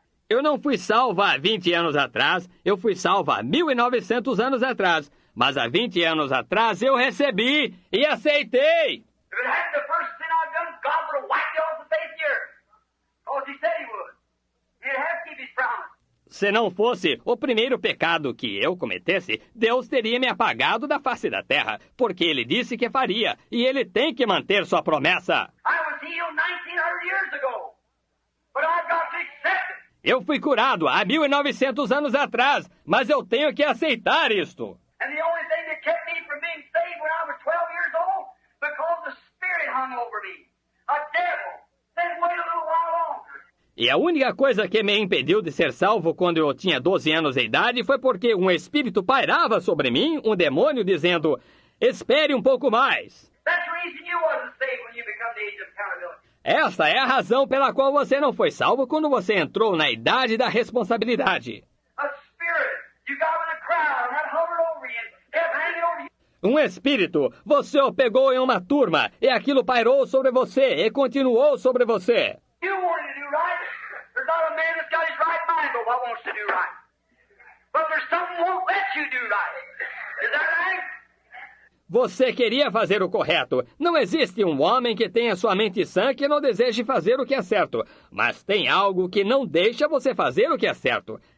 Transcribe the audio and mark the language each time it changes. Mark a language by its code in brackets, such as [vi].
[pt] Eu não fui salvo há 20 anos atrás, eu fui salvo há 1900 anos atrás. Mas há 20 anos atrás eu recebi e aceitei. [en] If it hadn't the first sin I've done, God would have wiped it off the face of the earth. Because he said he would. He'd have to keep his promise. [pt] Se não fosse o primeiro pecado que eu cometesse, Deus teria me apagado da face da terra, porque ele disse que faria, e ele tem que manter sua promessa. [en] I was healed 1900 years ago. But I've got to accept it. [pt] Eu fui curado há 1900 anos atrás, mas eu tenho que aceitar isto. [en] And the only thing that kept me from being saved when I was 12 years old, because the Spirit hung over me. A devil. Then wait a little while longer. [pt] E a única coisa que me impediu de ser salvo quando eu tinha 12 anos de idade foi porque um espírito pairava sobre mim, um demônio, dizendo, espere um pouco mais. [en] That's the reason you wasn't saved when you become the age of accountability. [pt] Esta é a razão pela qual você não foi salvo quando você entrou na idade da responsabilidade. [en] A spirit you got with a crowd that hovered over you and kept hanging over you. [pt] Um espírito, você o pegou em uma turma e aquilo pairou sobre você e continuou sobre você. [en] You wanted to do right. There's not a man that's got his right mind but what wants to do right. But there's something won't let you do right. Is that right? [pt] Você queria fazer o correto. Não existe um homem que tenha sua mente sã que não deseje fazer o que é certo. Mas tem algo que não deixa você fazer o que é certo.